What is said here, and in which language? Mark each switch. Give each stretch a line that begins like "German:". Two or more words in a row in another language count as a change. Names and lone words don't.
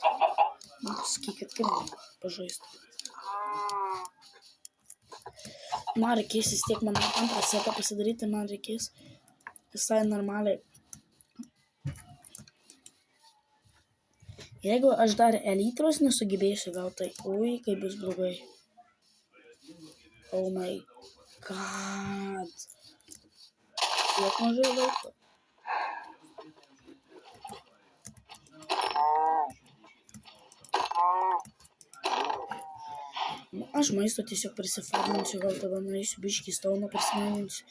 Lithuanian: Sakykit, kaip man pažaisti. Man reikės vis tiek, man antrą setą pasidaryti, man reikės visai normaliai. Jeigu aš dar elytros nesugebėsiu gauti, tai ui, kaip bus blogai.
English: Oh my god.
Lithuanian: Tiek mažai laiko. Aš maisto tiesiog prisifarminsiu, gal tada nueisiu biškį stauną prisimaninsiu.